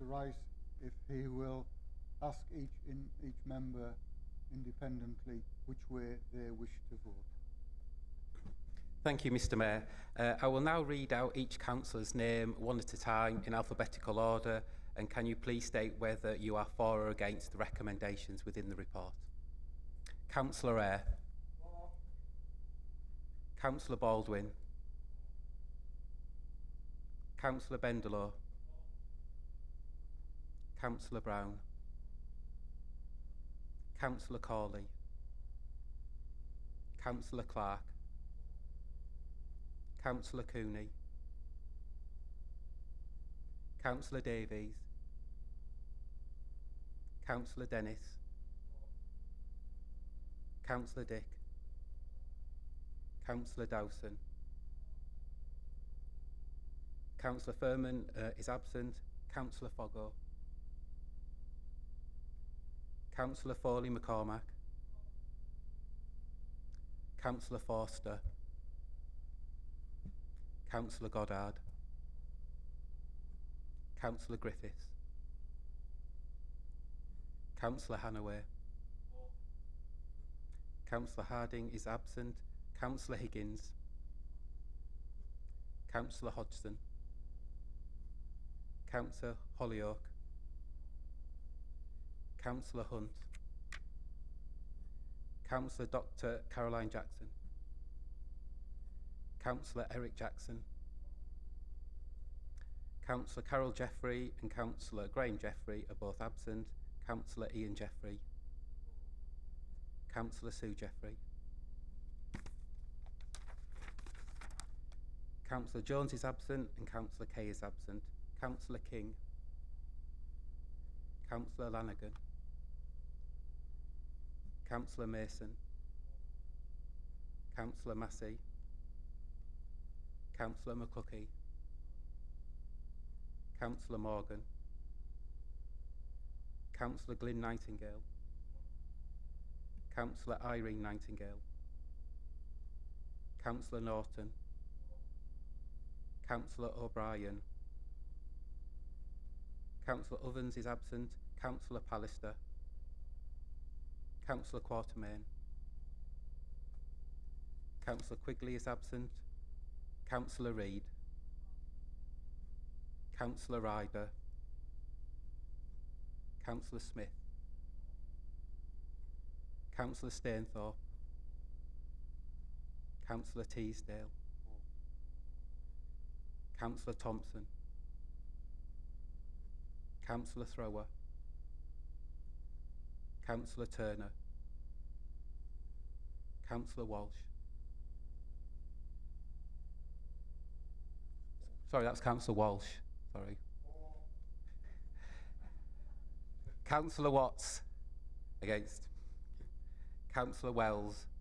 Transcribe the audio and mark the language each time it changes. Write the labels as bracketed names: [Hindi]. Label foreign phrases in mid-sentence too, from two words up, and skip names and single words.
[English] Rice if he will ask each member independently which way they wish to vote. Thank you, Mr. Mayor. I will now read out each councillor's name one at a time in alphabetical order, and can you please state whether you are for or against the recommendations within the report? Councillor Eyre. Councillor Baldwin. Councillor Bendelow. Councillor Brown. Councillor Corley. Councillor Clark. Councillor Cooney. Councillor Davies. Councillor Dennis. Councillor Dick. Councillor Dowson. Councillor Furman is absent. Councillor Foggo. Councillor Foley McCormack. Councillor Forster. Councillor Goddard. Councillor Griffiths. Councillor Hannaway. Councillor Harding is absent. Councillor Higgins. Councillor Hodgson. Councillor Hollyoak. Councillor Hunt. Councillor Dr. Caroline Jackson. Councillor Eric Jackson. Councillor Carol Jeffrey and Councillor Graham Jeffrey are both absent. Councillor Ian Jeffrey. Councillor Sue Jeffrey. Councillor Jones is absent and Councillor Kay is absent. Councillor King. Councillor Lanigan. Councillor Mason. Councillor Massey. Councillor McCluskey. Councillor Morgan. Councillor Glyn Nightingale. Councillor Irene Nightingale. Councillor Norton. Councillor O'Brien. Councillor Ovens is absent. Councillor Pallister. Councillor Quatermain. Councillor Quigley is absent. Councillor Reid. Councillor Ryder. Councillor Smith. Councillor Stainthorpe. Councillor Teasdale. Councillor Thompson. Councillor Thrower. Councillor Turner. Councillor Walsh. Sorry, that's Councillor Walsh. Sorry. Councillor Watts. Against. Councillor Wells.